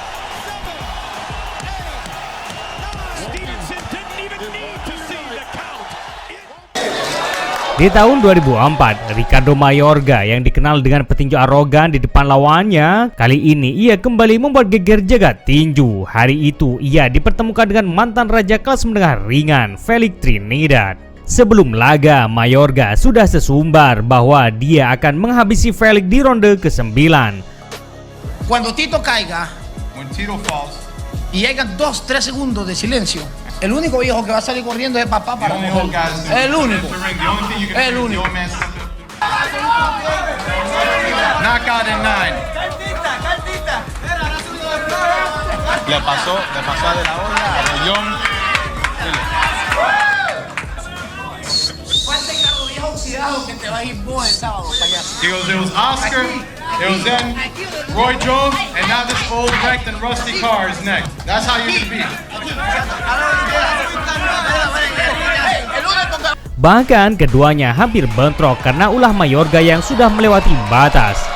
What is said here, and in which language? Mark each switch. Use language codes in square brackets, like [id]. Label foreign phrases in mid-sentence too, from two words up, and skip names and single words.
[id] Di tahun 2004, Ricardo Mayorga yang dikenal dengan petinju arogan di depan lawannya, kali ini ia kembali membuat geger jagat tinju. Hari itu ia dipertemukan dengan mantan raja kelas menengah ringan, Felix Trinidad. Sebelum laga, Mayorga sudah sesumbar bahwa dia akan menghabisi Felix di ronde ke-9. [es] Cuando Tito caiga, y hayan 2-3 segundos de silencio, el único viejo que va a salir corriendo es papá para cogerlo. El único. El único. [en] Knockout in 9. [es] Le pasó a De La Hoya, a Rellón. Falta el carro viejo oxidado que te va a ir vos el sábado, payaso. [en] It was Oscar, it was then Roy Jones, and now this old wrecked and rusty car is next. That's how you can beat. [id] Bahkan keduanya hampir bentrok karena ulah Mayorga yang sudah melewati batas.